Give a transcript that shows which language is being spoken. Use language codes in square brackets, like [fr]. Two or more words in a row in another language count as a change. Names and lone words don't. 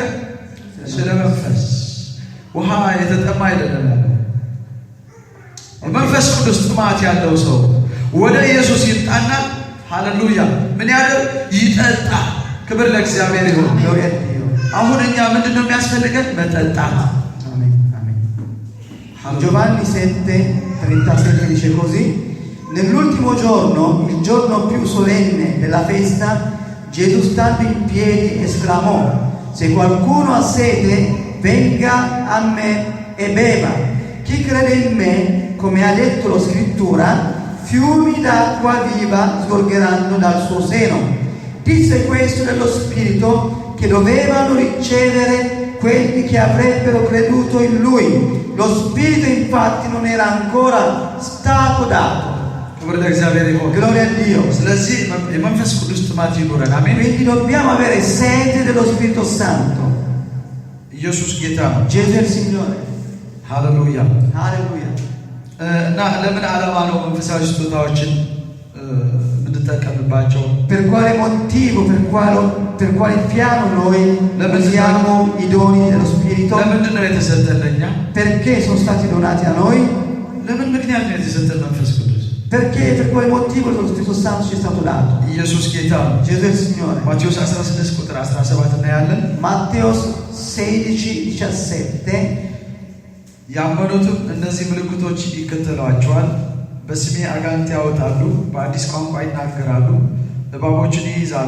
[am] ስለ መንፈስ። ውሃ የተጠማ አይደለም ያለው። የመንፈስ ቅዱስ ጥማት ያለው ሰው ወደ ኢየሱስ ይምጣና ሃሌሉያ ምን ያለው ይጠጣ። ክብር ለእግዚአብሔር ይሁን። [it] gloria a Dio. [am] አሁን እኛ ምንድነው የሚያስፈልገን? መጠጣት። [it] amen amen. Giovanni 7:37 dice così: nell'ultimo giorno, il giorno più solenne della festa, Gesù stando in piedi esclamò: se qualcuno ha sete, venga a me e beva. Chi crede in me, come ha detto la scrittura, fiumi d'acqua viva sgorgeranno dal suo seno. Disse questo dello Spirito che dovevano ricevere quelli che avrebbero creduto in lui. Lo Spirito infatti non era ancora stato dato. Gloria a Dio. [am] ስለዚህ የመንፈስ ቅዱስ ጥማት ይኖረን። አሜን። [it] Quindi dobbiamo avere sete dello Spirito Santo. [am] ኢየሱስ ጌታ ነው። [it] Gesù è il Signore. [am] ሃሌሉያ [it] Alleluia. [am] እና ለምን ዓላማ ነው መንፈሳዊ ስጦታዎችን የምንጠቀምባቸው? [it] Per quale motivo, per quale piano noi usiamo i doni dello Spirito? [am] ለምንድን ነው የተሰጠን ለኛ? [it] Perché sono stati donati a noi? [am] ለምን ምክንያት ነው የተሰጠን መንፈስ ቅዱስ? [it] Perché per quale motivo lo Spirito Santo ci è stato dato? [am] ኢየሱስ ጌታ ነው። [it] Gesù è il Signore. [am] ማቴዎስ 16 ቁጥር 17 እናያለን። [it] Matteo 16:17 [am] ያመኑትም እነዚህ ምልክቶች ይከተሏቸዋል፣ በስሜ አጋንንት ያወጣሉ፣ በአዲስ ቋንቋ ይናገራሉ፣ እባቦችን ይይዛሉ፣